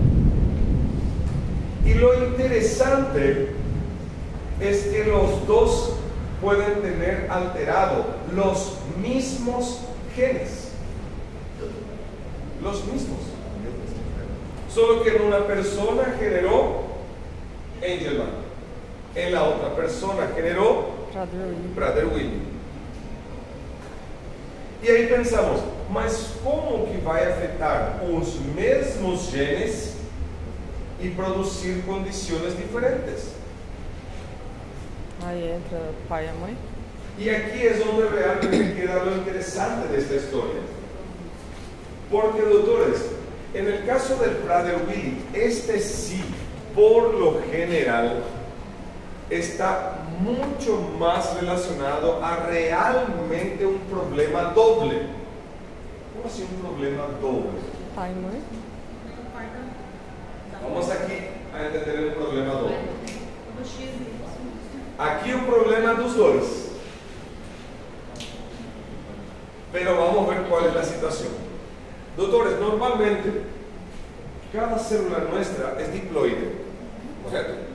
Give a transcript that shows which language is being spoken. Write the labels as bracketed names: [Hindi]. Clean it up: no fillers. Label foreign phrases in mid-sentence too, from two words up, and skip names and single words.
[Spanish] Y lo interesante es que los dos pueden tener alterado los mismos genes. Los mismos. Solo que en una persona generó Angelman, en la otra persona generó Prader-Willi. [Portuguese] E aí pensamos, mas como que vai afetar os mesmos genes e produzir condições diferentes? Aí entra o pai e a mãe. E aqui é onde realmente [Spanish] queda lo [Portuguese] interessante desta história. Porque, doutores, [Spanish] en el caso del Prader-Willi, este sí, por lo general, está mucho más relacionado a realmente un problema doble. ¿Cómo así un problema doble? [Portuguese] Pai e mãe. [Spanish] Vamos aquí a entender el problema doble. Aquí un problema [Portuguese] dos dois. [Spanish] Pero vamos a ver cuál es la situación. Doctores, normalmente cada célula nuestra es diploide, ¿correcto?